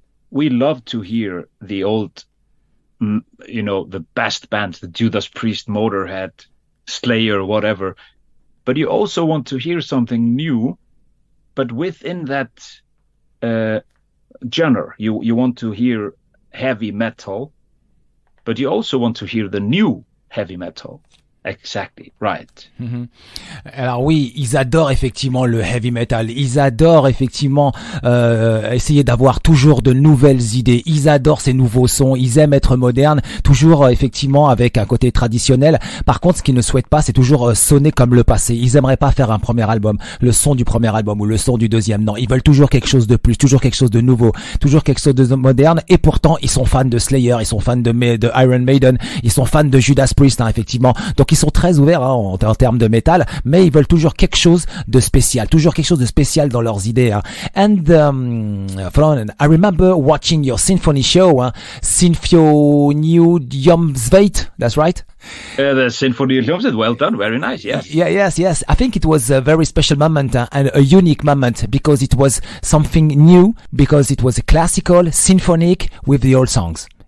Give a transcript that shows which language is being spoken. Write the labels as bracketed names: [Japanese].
[English] we love to hear the old, the best bands, the Judas Priest, Motorhead, Slayer, whatever. But you also want to hear something new, but within that genre. You want to hear heavy metal, but you also want to hear the new heavy metal. Exactly, right. Mm-hmm. [French] Alors oui, ils adorent effectivement le heavy metal. Ils adorent effectivement essayer d'avoir toujours de nouvelles idées. Ils adorent ces nouveaux sons. Ils aiment être modernes, toujours effectivement avec un côté traditionnel. Par contre, ce qu'ils ne souhaitent pas, c'est toujours sonner comme le passé. Ils aimeraient pas faire un premier album, le son du premier album ou le son du deuxième. Non, ils veulent toujours quelque chose de plus, toujours quelque chose de nouveau, toujours quelque chose de moderne. Et pourtant, ils sont fans de Slayer, ils sont fans de Iron Maiden, ils sont fans de Judas Priest, effectivement. Donc ils sont très ouverts en termes de métal, mais ils veulent toujours quelque chose de spécial, toujours quelque chose de spécial dans leurs idées. [English] And Þráinn, I remember watching your symphony show, Sinfoniujomsveit, that's right? The Sinfoniujomsveit, well done, very nice, yes. Yes. I think it was a very special moment and a unique moment because it was something new, because it was a classical, symphonic with the old songs.